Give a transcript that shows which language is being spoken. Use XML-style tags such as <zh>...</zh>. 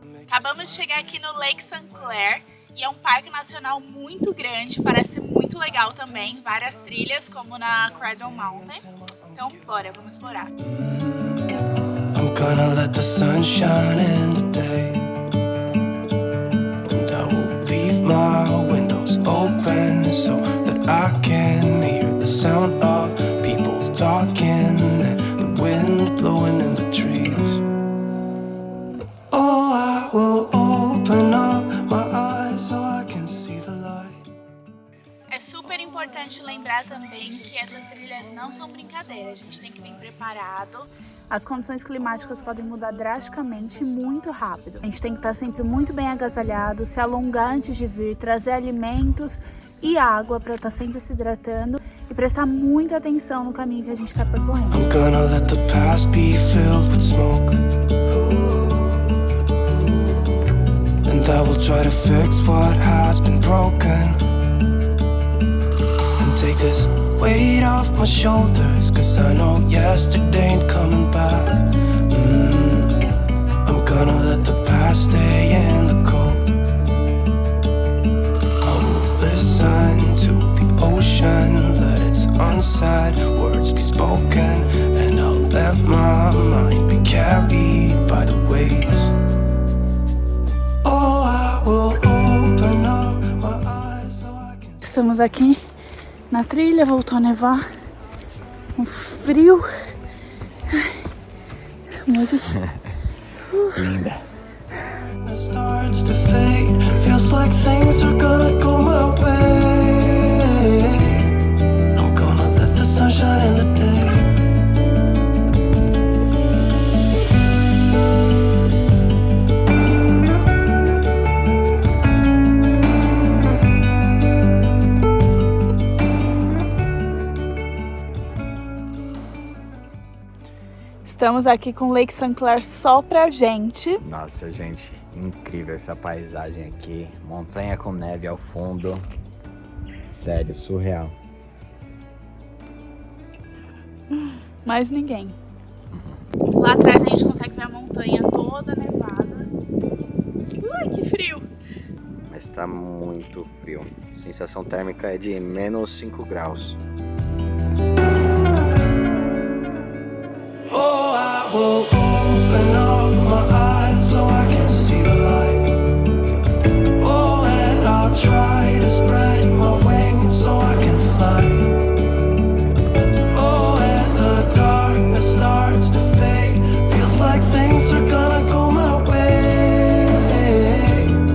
<pt>Acabamos de chegar aqui no Lake St. Clair E é um parque nacional muito grande, parece muito legal também. Várias trilhas, como na Quer Mountain. Então, bora, vamos explorar.</pt> <en>I'm gonna let the sun shine in today, and I will leave my windows open so that I can hear the sound of people talking and the wind blowing in the trees. Oh, I will open up my eyes so I can see the light.</en> <pt>É super importante lembrar também que essas trilhas não são brincadeira, a gente tem que vir preparado. As condições climáticas podem mudar drasticamente muito rápido. A gente tem que estar sempre muito bem agasalhado, se alongar antes de vir, trazer alimentos e água para estar sempre se hidratando e prestar muita atenção no caminho que a gente está percorrendo.</pt> <en>I'm gonna let the past be filled with smoke, and I will try to fix what has been broken, and take this weight off my shoulders, 'cause I know yesterday ain't coming back. I'm gonna let the past stay in the cold. I will listen to the ocean, let its unsaid words be spoken, and I'll let my mind be carried by the waves. Oh, I will open up my eyes so I can...</en> <pt>Estamos aqui na trilha, voltou a nevar, um frio, mas Linda.</pt> <en>It starts to fade, feels like things are gonna go my way. I'm gonna let the sun shine in the day.</en> <pt>estamos aqui com Lake St. Clair só pra gente. Nossa, gente, incrível essa paisagem aqui. Montanha com neve ao fundo. Sério, surreal. Mais ninguém. Lá atrás a gente consegue ver a montanha toda nevada. Ai, que frio! Mas tá muito frio. A sensação térmica é de menos 5 graus.</pt> <en>Oh, I will open up my eyes so I can see the light. Oh, and I'll try to spread my wings so I can fly. Oh, and the darkness starts to fade, feels like things are gonna go my way.</en>